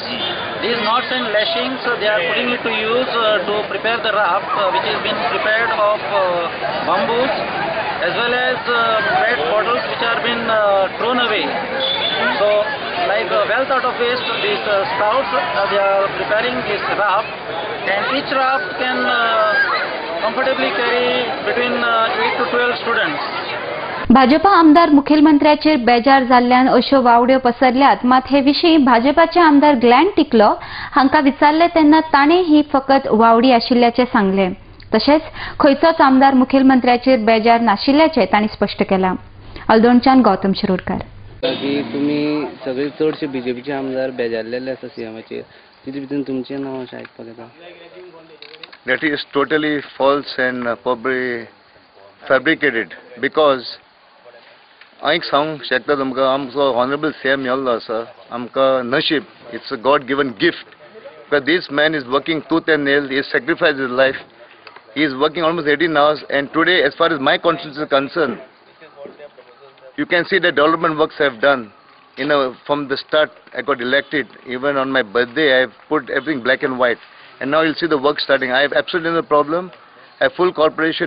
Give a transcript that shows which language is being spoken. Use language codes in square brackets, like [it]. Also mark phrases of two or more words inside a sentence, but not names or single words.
[en] These knots and lashings, they are putting it to use to prepare the raft, which has been prepared of bamboos as well as PET bottles which are been thrown away. So, like wealth out of waste, these scouts they are preparing this raft, and each raft can comfortably carry between 8 to 12 students. [kok] भाजपा आमदार मुखेलमंत्र्याचेर बेजार जाल्ल्यान अश्यो वावड्यो पसरल्यात. मात हे विशीं भाजपाचे आमदार ग्लॅन टिकलो हांकां विचारले तेन्ना ताणें ही फकत वावडी आशिल्ल्याचें सांगलें. तशेंच खंयचोच आमदार मुखेलमंत्र्याचेर बेजार नाशिल्ल्याचें तांणी स्पश्ट केलां. अल्दोणच्यान गौतम शिरोडकार. की तुमी सगळे चडशे बीजेपीचे आमदार बेजारलेले आसा सीएमाचेर, तितून भितर तुमचें नांव अशें आयकपाक येता. [en] That is totally false and probably fabricated because [kok] हांव सांगूंक शकता तुमकां आमचो ऑनरेबल सीएम मेळ्ळो आसा. आमकां नशीब, [en] It's a god given gift. Because this man is working tooth and nail, he sacrifice his life. He is working almost 18 hours, and today, as far as my constituency is concerned, you can see the development works I have done. From the start, I got elected. Even on my birthday, I have put everything black and white. And now you'll see the work starting. I have absolutely no problem. I have full cooperation.